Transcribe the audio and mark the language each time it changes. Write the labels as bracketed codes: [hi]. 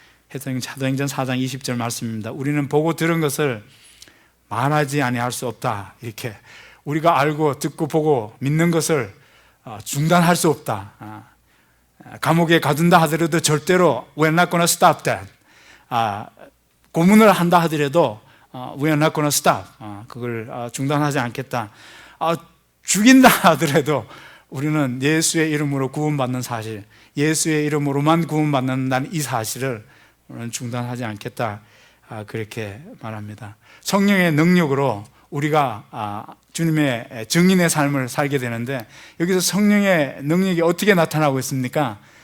[ko] 사도행전 4장 20절 말씀입니다. 우리는 보고 들은 것을 말하지 아니할 수 없다. 이렇게 우리가 알고 듣고 보고 믿는 것을 중단할 수 없다. 감옥에 가둔다 하더라도 절대로 [en] we're not gonna stop that. [ko] 고문을 한다 하더라도 [en] we're not gonna stop. [ko] 그걸 중단하지 않겠다. 죽인다 하더라도 우리는 예수의 이름으로 구원받는 사실, 예수의 이름으로만 구원받는다는 이 사실을 우리는 중단하지 않겠다. 그렇게 말합니다. 성령의 능력으로 우리가 주님의 증인의 삶을 살게 되는데, 여기서 성령의 능력이 어떻게 나타나고 있습니까?